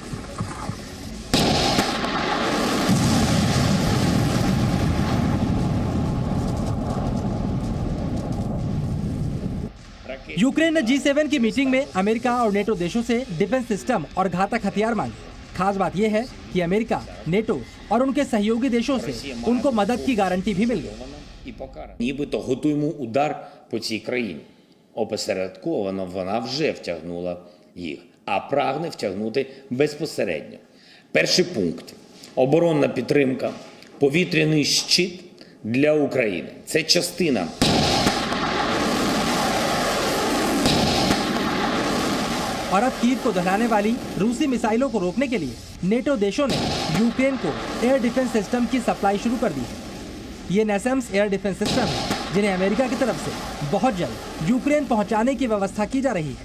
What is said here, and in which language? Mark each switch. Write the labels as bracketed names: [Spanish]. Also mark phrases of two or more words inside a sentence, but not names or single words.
[Hindi] यूक्रेन ने G7 की मीटिंग में अमेरिका और नेटो देशों से [English] defense system [Hindi] और घातक हथियार मांगे। खास बात यह है कि अमेरिका, नेटो और उनके सहयोगी देशों से उनको मदद की गारंटी भी मिल गई। [Ukrainian] Нібито готуємо удар по цій країні. Опосередковано вона вже втягнула їх, а прагне втягнути безпосередньо. Перший пункт – оборонна підтримка, повітряний щит для України. Це частина [Hindi] और अब कीव को दहलाने वाली रूसी मिसाइलों को रोकने के लिए नेटो देशों ने यूक्रेन को [English] air defense system [Hindi] की सप्लाई शुरू कर दी है। ये NASAMS [English] air defense system [Hindi] है जिन्हें अमेरिका की तरफ से बहुत जल्द यूक्रेन पहुंचाने की व्यवस्था की जा रही है।